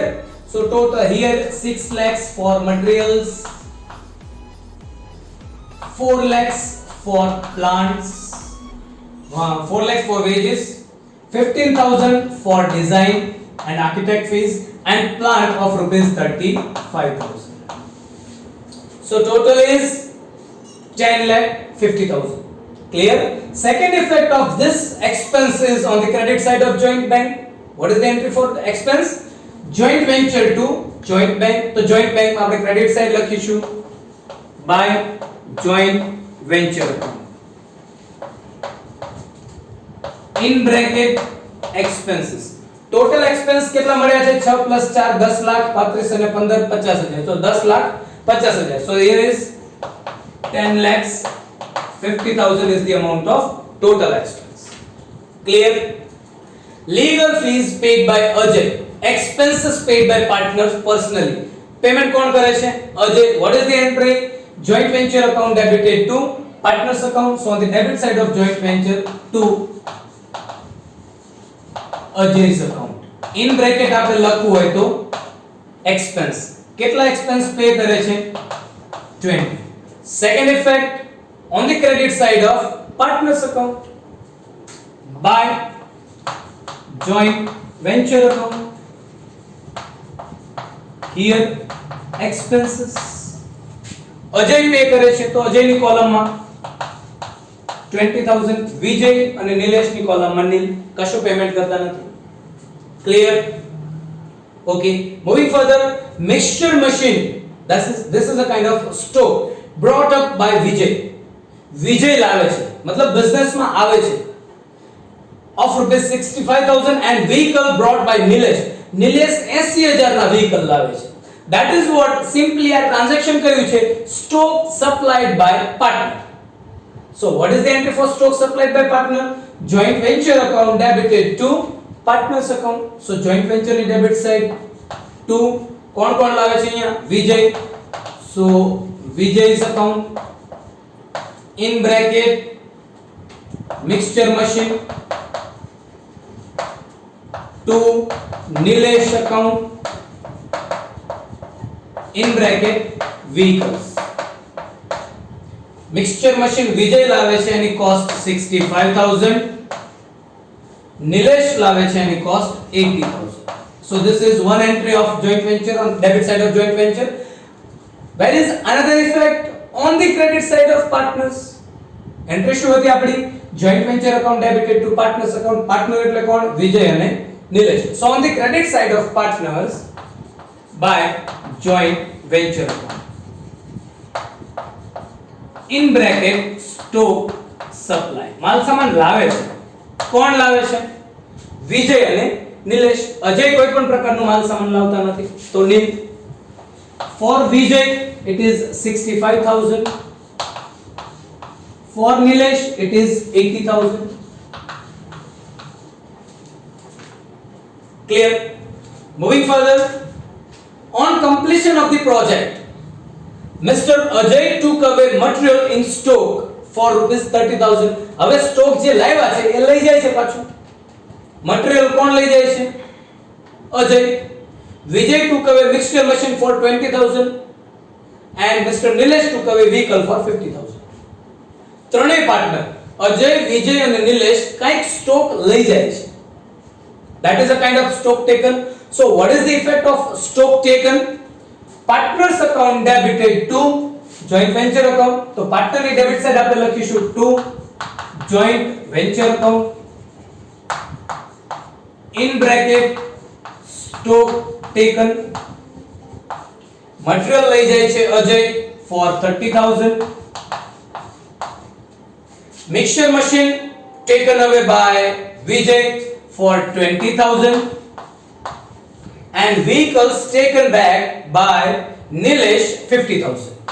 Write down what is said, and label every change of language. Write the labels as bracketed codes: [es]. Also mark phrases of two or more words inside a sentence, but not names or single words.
[en] So total here 6 lakhs for materials, 4 lakhs for plants, 4 lakhs for wages, 15,000 for design and architect fees and plant of rupees 35,000. So total is 10,50,000. Clear? Second effect of this expense is on the credit side of joint bank. What is the entry for the expense? Joint venture to joint bank. So joint bank [gu] માં આપણે [en] credit side લખીશું by joint venture account. In bracket expenses. Total expense [gu] કેટલા મળ્યા છે? 6 + 4 10 લાખ, 35 અને 15 50,000. [en] So 10 લાખ 50,000. So here is 10,50,000 is the amount of total expense. Clear? Legal fees paid by Ajay. Expenses paid by partners personally. Payment [gu] કોણ કરે છે? [en] Ajay. What is the entry? Joint venture account debited to partners account. So on the debit side of joint venture to Ajay's account. In bracket [gu] આપણે લખવું હોય તો expense. કેટલા [en] expense pay [gu] કરે છે? 20. [en] Second effect on the credit side of partners account by joint venture account. Here expenses Ajay pay [gu] કરે છે તો અજય ની કોલમ માં 20,000, વિજય અને નિલેશ ની કોલમ માં નીલ, કશું પેમેન્ટ કરતા નથી. [en] Clear? Okay, moving further, mixture machine. This is a kind of stove brought up by Vijay. [gu] Vijay લાવે છે, મતલબ બિઝનેસ માં આવે છે, [en] of rupees 65,000 and vehicle brought by Nilesh. [gu] Nilesh 80,000 ના vehicle લાવે છે. [en] That is what simply a transaction [gu] કર્યું છે [en] stock supplied by partner. So what is the entry for stock supplied by partner? Joint venture account debited to partners account. So joint venture [gu] ની [en] debit side to [gu] કોણ કોણ લાવે છે અહીંયા? વિજય. [en] So Vijay's account. In bracket mixture machine to Nilesh account. In bracket vehicles. Mixture machine [gu] Vijay લાવે છે એની cost 65,000. નિલેશ લાવે છે એની કોસ્ટ 80000. [en] So this is one entry of joint venture on debit side of joint venture. Where is another effect on the credit side of partners? [gu] Entry શું હતી આપણી? [en] joint venture account debited to partners account. [gu] Partner એટલે કોણ? વિજય અને નિલેશ. [en] So on the credit side of partners by joint venture account, in bracket stock supply, [gu] માલ સામાન લાવે છે. કોણ લાવે છે? વિજય અને નિલેશ. અજય કોઈ પણ પ્રકારનું માલ સામાન લાવતા નથી, તો નીલ. [en] For Vijay it is 65000. For Nilesh it is 80000. Clear? Moving further, on completion of the project, Mr. Ajay took away material in stock for rupees 30000. [gu] હવે સ્ટોક જે લાવ્યા છે એ લઈ જાય છે પાછું. મટીરીયલ કોણ લઈ જાય છે? અજય. [en] Vijay took away mixture machine for 20000 and Mr. Nilesh took away vehicle for 50000. [gu] ત્રણેય પાર્ટનર અજય, વિજય અને નિલેશ કઈક સ્ટોક લઈ જાય છે. [en] That is a kind of stock taken. So what is the effect of stock taken? Partners account debited to joint venture account. તો partner ની debit side [gu] આપણે લખીશું [en] to joint venture account. In bracket stock taken. [gu] Material લઈ જાય છે અજય for 30000. [en] Mixture machine taken away by Vijay for 20000 and vehicles taken back by Nilesh 50000.